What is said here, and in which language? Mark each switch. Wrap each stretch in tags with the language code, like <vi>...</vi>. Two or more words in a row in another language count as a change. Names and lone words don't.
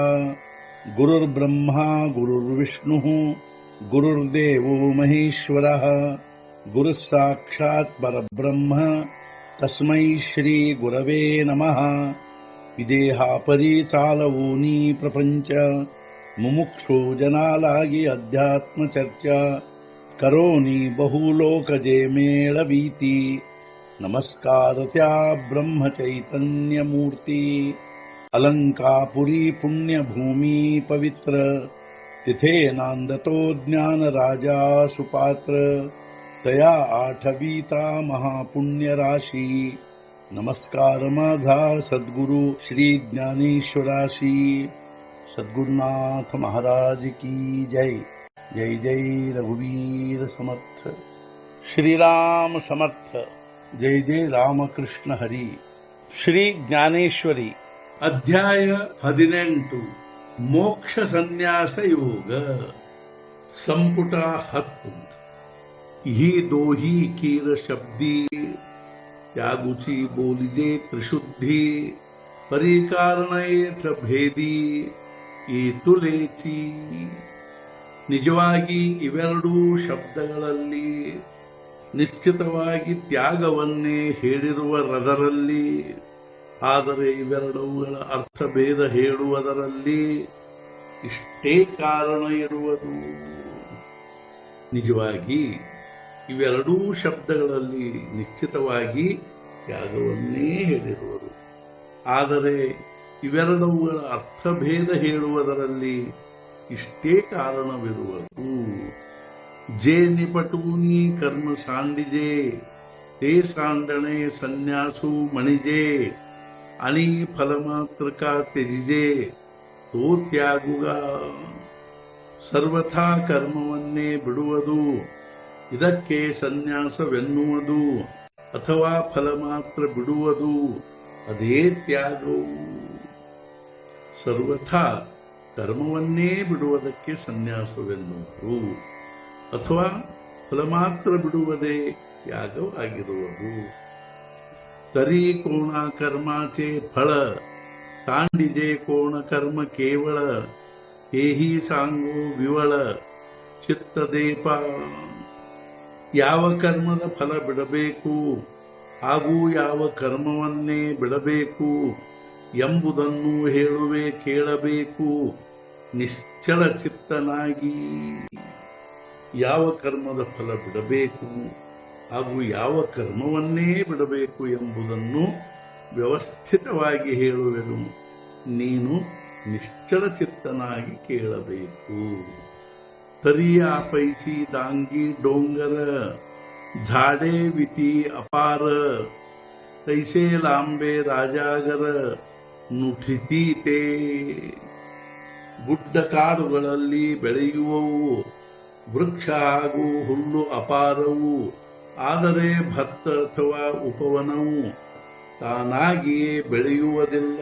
<sa>गुरुर्ब्रह्मा गुरुर्विष्णुः गुरुर्देवो महेश्वरः गुरुः साक्षात् परब्रह्म तस्मै श्री गुरवे नमः.</sa> <mr>विदेहापरी चालवूनी प्रपंच मुमुक्षो जनालागी अध्यात्म चर्चा करोनी बहुलोकजे मेळवीती. नमस्कार त्या ब्रह्म चैतन्य मूर्ती. अलंकापुरी पुण्यभूमी पवित्र तिथे नांदतो ज्ञान राजा सुपात्र. तया आठवीता महापुण्य राशी. नमस्कार माझा सद्गुरु श्री ज्ञानेश्वराशी. सद्गुरुनाथ महाराज की जय. जय जय रघुवीर समर्थ. श्रीराम समर्थ. जय जय रामकृष्ण हरी.</mr> <kn>ಶ್ರೀ ಜ್ಞಾನೇಶ್ವರಿ ಅಧ್ಯಾಯ 18 ಮೋಕ್ಷ ಸನ್ಯಾಸ ಯೋಗ ಸಂಪುಟ 10.</kn> <mr>ही दोही कीर शब्दी त्यागुची बोलिजे त्रिशुद्धी. परि कारणें येथ भेदी एतुलेचि.</mr> <kn>ನಿಜವಾಗಿ ಇವೆರಡೂ ಶಬ್ದಗಳಲ್ಲಿ ನಿಶ್ಚಿತವಾಗಿ ತ್ಯಾಗವನ್ನೇ ಹೇಳಿರುವರದರಲ್ಲಿ, ಆದರೆ ಇವೆರಡುಗಳ ಅರ್ಥಭೇದ ಹೇಳುವುದರಲ್ಲಿ ಇಷ್ಟೇ ಕಾರಣ ಇರುವುದು. ನಿಜವಾಗಿ ಇವೆರಡೂ ಶಬ್ದಗಳಲ್ಲಿ ನಿಶ್ಚಿತವಾಗಿ ತ್ಯಾಗವನ್ನೇ ಹೇಳಿರುವರು, ಆದರೆ ಇವೆರಡುಗಳ ಅರ್ಥಭೇದ ಹೇಳುವುದರಲ್ಲಿ ಇಷ್ಟೇ ಕಾರಣವಿರುವುದು.</kn> <mr>जे निपटूनी कर्म सांडिजे ते सांडणे संन्यासू मणिजे. आणि फलमात्र का त्यजिजे तो ತ್ಯಾಗುಗ.</mr> <kn>ಸರ್ವಥಾ ಕರ್ಮವನ್ನೇ ಬಿಡುವುದು ಇದಕ್ಕೆ ಸನ್ಯಾಸವೆನ್ನುವುದು, ಅಥವಾ ಫಲ ಮಾತ್ರ ಬಿಡುವುದು ಅದೇ ತ್ಯಾಗವು. ಸರ್ವಥಾ ಕರ್ಮವನ್ನೇ ಬಿಡುವುದಕ್ಕೆ ಸನ್ಯಾಸವೆನ್ನುವುದು, ಅಥವಾ ಫಲ ಮಾತ್ರ ಬಿಡುವುದೇ ತ್ಯಾಗವಾಗಿರುವುದು.</kn> <mr>तरी कोणा कर्माचे फळ सांडिजे कोण कर्म केवळ. हेही सांगो विवळ ಚಿತ್ತದೇಪ.</mr> <kn>ಯಾವ ಕರ್ಮದ ಫಲ ಬಿಡಬೇಕು ಹಾಗೂ ಯಾವ ಕರ್ಮವನ್ನೇ ಬಿಡಬೇಕು ಎಂಬುದನ್ನು ಹೇಳುವೆ ಕೇಳಬೇಕು ನಿಶ್ಚಲ ಚಿತ್ತನಾಗಿ. ಯಾವ ಕರ್ಮದ ಫಲ ಬಿಡಬೇಕು ಹಾಗೂ ಯಾವ ಕರ್ಮವನ್ನೇ ಬಿಡಬೇಕು ಎಂಬುದನ್ನು ವ್ಯವಸ್ಥಿತವಾಗಿ ಹೇಳುವೆನು, ನೀನು ನಿಶ್ಚಲ ಚಿತ್ತನಾಗಿ ಕೇಳಬೇಕು.</kn> <mr>तरिया पैसी दांगी डोंगर झाडे विती अपार. तैसे लांबे राजागर नुठती ते.</mr> <kn>ಗುಡ್ಡ ಕಾಡುಗಳಲ್ಲಿ ಬೆಳೆಯುವವು ವೃಕ್ಷ ಹಾಗೂ ಹುಲ್ಲು ಅಪಾರವು, ಆದರೆ ಭತ್ತ ಅಥವಾ ಉಪವನವು ತಾನಾಗಿಯೇ ಬೆಳೆಯುವುದಿಲ್ಲ.</kn>